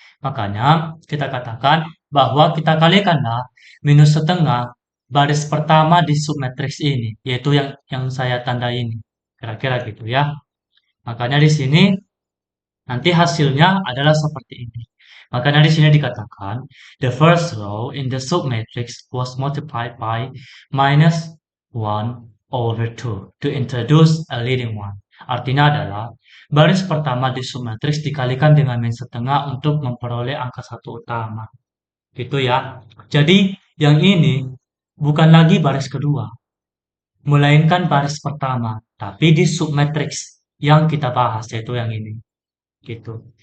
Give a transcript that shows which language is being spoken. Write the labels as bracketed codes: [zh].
[id] Makanya kita katakan bahwa kita kalikanlah minus setengah baris pertama di submatriks ini, yaitu yang saya tanda ini. Kira-kira gitu ya. Makanya di sini nanti hasilnya adalah seperti ini. Makanya di sini dikatakan [en] the first row in the submatrix was multiplied by minus 1 over 2 to introduce a leading one. [id] Artinya adalah baris pertama di submatrix dikalikan dengan min setengah untuk memperoleh angka satu utama. Gitu ya. Jadi yang ini bukan lagi baris kedua, melainkan baris pertama, tapi di submatrix yang kita bahas yaitu yang ini. Gitu.